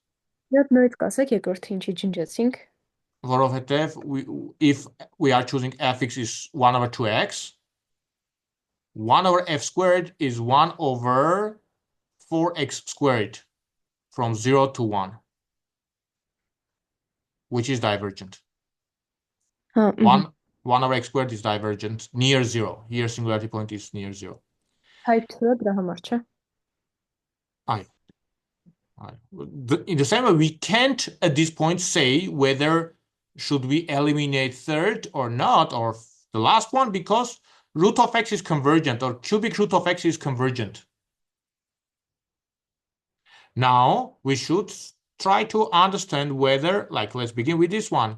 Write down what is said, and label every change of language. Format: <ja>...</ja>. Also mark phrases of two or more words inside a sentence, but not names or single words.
<hy>Եվ նույնիսկ ասեք երկրորդը ինչի ջնջեցինք։</hy> <en>if we are choosing fx is 1 over 2x, 1 over f squared is 1 over 4x squared from 0 to 1, which is divergent. Ha, 1 over x squared is divergent near 0. Here singularity point is near 0.</en> <hy>Type 2-ը դրա համար չէ։</hy> <en>In the same way, we can't at this point say whether should we eliminate third or not, or the last one, because root of x is convergent, or cubic root of x is convergent. Now we should try to understand whether, like, let's begin with this one.</en>